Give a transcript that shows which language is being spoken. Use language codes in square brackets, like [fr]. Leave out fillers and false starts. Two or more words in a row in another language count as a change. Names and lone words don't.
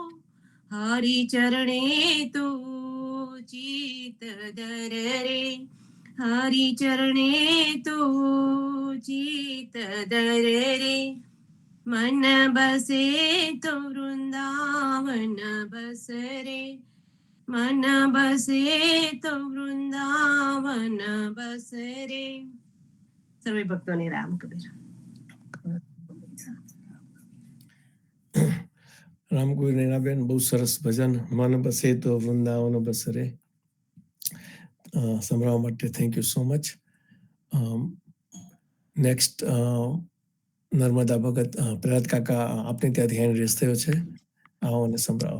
[hi] हरि चरणे तू चित धर रे, हरि चरणे तू चित धर रे, मन बसे तो वृंदावन बस रे, मन बसे तो वृंदावन बस रे. [gu] સર્વે ભક્તોને રામ કબીર. રામકુઈ નૈનાબેન, બહુ સરસ ભજન, [hi] मन बसे तो वृंदावन बस रे, [gu] સંભળાવવા માટે [en] thank you so much. [gu] નેક્સ્ટ નર્મદા ભગત પ્રહલાદ કાકા, આપને ત્યાંથી [en] hand raise [gu] થયો છે, આવો અને સંભળાવો.